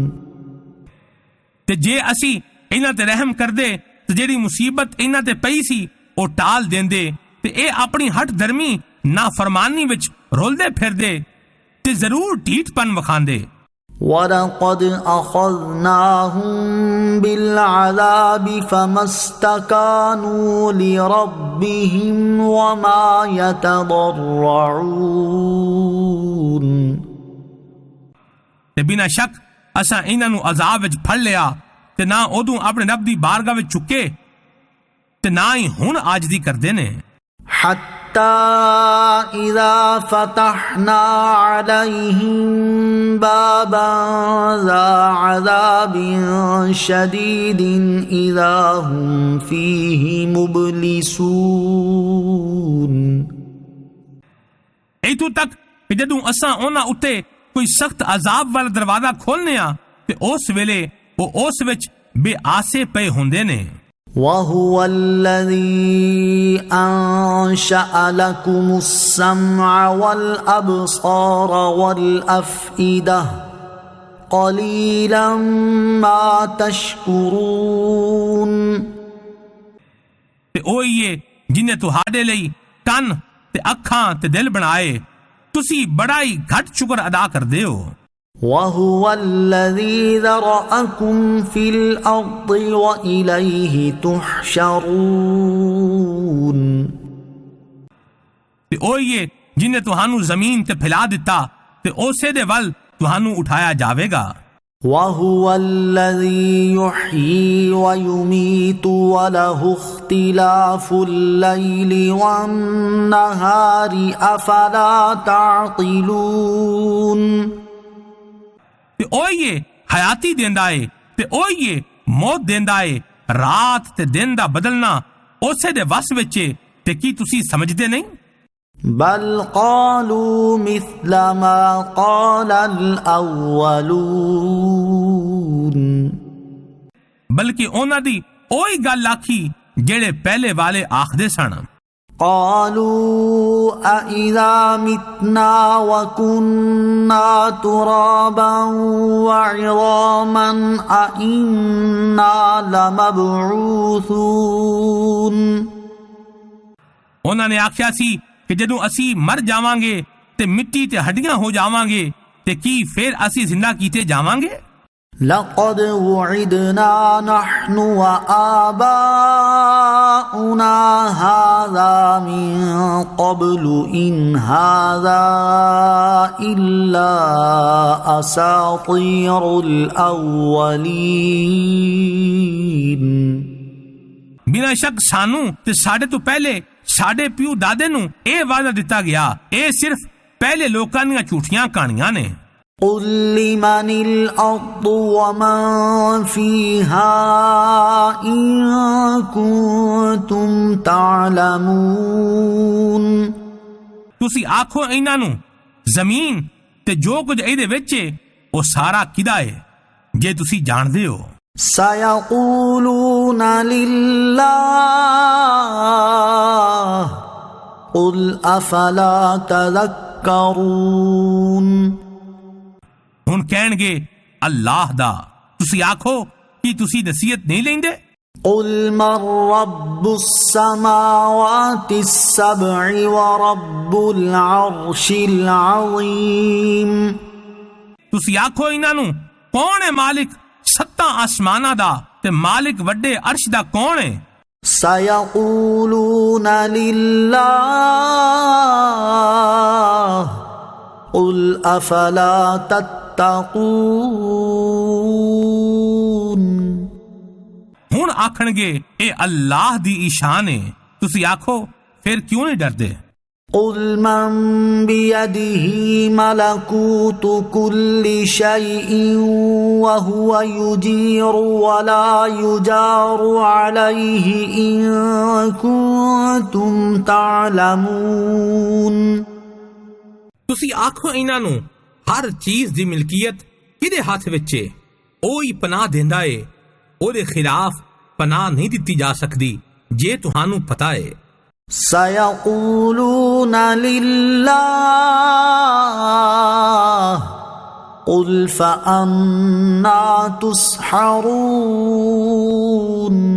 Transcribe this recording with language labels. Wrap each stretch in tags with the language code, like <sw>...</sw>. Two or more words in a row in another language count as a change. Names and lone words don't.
<pa>ਤੇ ਜੇ ਅਸੀਂ ਇਹਨਾਂ ਤੇ ਰਹਿਮ ਕਰਦੇ ਤੇ ਜਿਹੜੀ ਮੁਸੀਬਤ ਇਹਨਾਂ ਤੇ ਪਈ ਸੀ ਉਹ ਟਾਲ ਦਿੰਦੇ ਤੇ ਇਹ ਆਪਣੀ ਹੱਟ ਧਰਮੀ ਨਾਫਰਮਾਨੀ ਵਿੱਚ ਰੁਲਦੇ ਫਿਰਦੇ ਤੇ ਜ਼ਰੂਰ ਢੀਠਪਨ ਵਿਖਾਉਂਦੇ।</pa> <ar>ولقد أخذناهم بالعذاب فما استكانوا لربهم وما يتضرعون</ar> <pa>ਤੇ ਬਿਨਾਂ ਸ਼ੱਕ ਅਸਾਂ ਇਹਨਾਂ ਨੂੰ ਅਜ਼ਾਬ ਵਿੱਚ ਫੜ ਲਿਆ ਤੇ ਨਾ ਉਦੋਂ ਆਪਣੇ ਰੱਬ ਦੀ ਬਾਰਗਾਹ ਵਿੱਚ ਝੁਕੇ ਤੇ ਨਾ ਹੀ ਹੁਣ ਆਜਦੀ ਕਰਦੇ ਨੇ।</pa> <ar>حتى إذا فتحنا عليهم بابا ذا عذاب شديد إذا هم فيه مبلسون</ar> <pa>ਇੱਥੋਂ ਤੱਕ ਕਿ ਜਦੋਂ ਅਸਾਂ ਉਹਨਾਂ ਉੱਤੇ ਕੋਈ ਸਖਤ ਅਜ਼ਾਬ ਵਾਲਾ ਦਰਵਾਜ਼ਾ ਖੋਲ੍ਹਨੇ ਆ ਤੇ ਉਸ ਵੇਲੇ ਉਹ ਉਸ ਵਿੱਚ ਬੇਆਸੇ ਪਏ ਹੁੰਦੇ ਨੇ।</pa> <ar>وهو الذي أنشأ لكم السمع والأبصار والأفئدة قليلا ما تشكرون</ar> <pa>ਤੇ ਉਹ ਹੀ ਹੈ ਜਿਨੇ ਤੁਹਾਡੇ ਲਈ ਕੰਨ ਤੇ ਅੱਖਾਂ ਤੇ ਦਿਲ ਬਣਾਏ, ਤੁਸੀਂ ਬੜਾ ਹੀ ਘੱਟ ਸ਼ੁਕਰ ਅਦਾ ਕਰਦੇ ਹੋ।</pa> <ar>وهو الذي ذرأكم في الأرض وإليه تحشرون</ar> <pa>ਤੇ ਉਹ ਹੀ ਹੈ ਜਿਨੇ ਤੁਹਾਨੂੰ ਜ਼ਮੀਨ ਤੇ ਫੈਲਾ ਦਿੱਤਾ ਤੇ ਉਸੇ ਦੇ ਵੱਲ ਤੁਹਾਨੂੰ ਉਠਾਇਆ ਜਾਵੇਗਾ।</pa> <ar>وهو الذي يحيي ويميت وله اختلاف الليل والنهار أفلا تعقلون</ar> <pa>ਤੇ ਉਹ ਹੀ ਹੈ ਹਯਾਤੀ ਦਿੰਦਾ ਏ ਤੇ ਉਹ ਹੀ ਹੈ ਮੌਤ ਦਿੰਦਾ ਏ, ਰਾਤ ਤੇ ਦਿਨ ਦਾ ਬਦਲਣਾ ਉਸੇ ਦੇ ਵਸ ਵਿੱਚ ਏ ਤੇ ਕੀ ਤੁਸੀਂ ਸਮਝਦੇ ਨਹੀਂ?</pa> <ar>بل قالوا مثل ما قال الأولون</ar> <pa>ਬਲਕਿ ਉਹਨਾਂ ਦੀ ਉਹੀ ਗੱਲ ਆਖੀ ਜਿਹੜੇ ਪਹਿਲੇ ਵਾਲੇ ਆਖਦੇ ਸਨ।</pa> <ar>قالوا أإذا متنا وكنا ترابا وعظاما أإنا لمبعوثون</ar> <pa>ਉਹਨਾਂ ਨੇ ਆਖਿਆ ਸੀ ਕਿ ਜਦੋਂ ਅਸੀਂ ਮਰ ਜਾਵਾਂਗੇ ਤੇ ਮਿੱਟੀ ਤੇ ਹੱਡੀਆਂ ਹੋ ਜਾਵਾਂਗੇ ਤੇ ਕੀ ਫਿਰ ਅਸੀਂ ਜ਼ਿੰਦਾ ਕੀਤੇ ਜਾਵਾਂਗੇ</pa> <ar>لقد وعدنا نحن وآباؤنا هذا من قبل إن هذا إلا أساطير الأولين</ar> <pa>ਬਿਨਾਂ ਸ਼ੱਕ ਸਾਨੂੰ ਤੇ ਸਾਡੇ ਤੋਂ ਪਹਿਲੇ ਸਾਡੇ ਪਿਓ ਦਾਦੇ ਨੂੰ ਇਹ ਵਾਅਦਾ ਦਿੱਤਾ ਗਿਆ ਇਹ ਸਿਰਫ ਪਹਿਲੇ ਲੋਕਾਂ ਦੀਆਂ ਝੂਠੀਆਂ ਕਹਾਣੀਆਂ ਨੇ</pa> <ar>قل لمن الأرض ومن فيها إن كنتم تعلمون</ar> <pa>ਤੁਸੀਂ ਆਖੋ ਇਹਨਾਂ ਨੂੰ ਜ਼ਮੀਨ ਤੇ ਜੋ ਕੁਝ ਇਹਦੇ ਵਿੱਚ ਹੈ ਉਹ ਸਾਰਾ ਕਿਹਦਾ ਹੈ ਜੇ ਤੁਸੀਂ ਜਾਣਦੇ ਹੋ</pa> <ar>سيقولون لله قل أفلا تذكرون</ar> <pa>ਹੁਣ ਕਹਿਣਗੇ ਅੱਲਾਹ ਦਾ ਤੁਸੀਂ ਆਖੋ ਕਿ ਤੁਸੀਂ ਨਸੀਹਤ ਨਹੀਂ ਲੈਂਦੇ</pa> <ar>قل من رب السماوات السبع ورب العرش العظيم</ar> <pa>ਤੁਸੀਂ ਆਖੋ ਇਹਨਾਂ ਨੂੰ ਕੌਣ ਹੈ ਮਾਲਿਕ ਸੱਤਾਂ ਆਸਮਾਨਾਂ ਦਾ ਤੇ ਮਾਲਿਕ ਵੱਡੇ ਅਰਸ਼ ਦਾ ਕੌਣ ਹੈ</pa> <ar>سيقولون لله قل أفلا تتقون</ar> <pa>ਹੁਣ ਆਖਣਗੇ ਇਹ ਅੱਲਾਹ ਦੀ ਈਸ਼ਾਨ ਹੈ ਤੁਸੀਂ ਆਖੋ ਫਿਰ ਕਿਉਂ ਨਹੀਂ ਡਰਦੇ</pa> <ar>قل من بيده ملكوت كل شيء وهو يجير ولا يجار عليه إن كنتم تعلمون</ar> <pa>ਤੁਸੀਂ ਆਖੋ ਇਹਨਾਂ ਨੂੰ ਹਰ ਚੀਜ਼ ਦੀ ਮਿਲਕੀਅਤ ਕਿਹਦੇ ਹੱਥ ਵਿੱਚ ਹੈ ਉਹ ਹੀ ਪਨਾਹ ਦਿੰਦਾ ਹੈ ਉਹਦੇ ਖਿਲਾਫ ਪਨਾਹ ਨਹੀਂ ਦਿੱਤੀ ਜਾ ਸਕਦੀ ਜੇ ਤੁਹਾਨੂੰ ਪਤਾ ਹੈ</pa> <ar>سيقولون لله قل فأنا تسحرون</ar>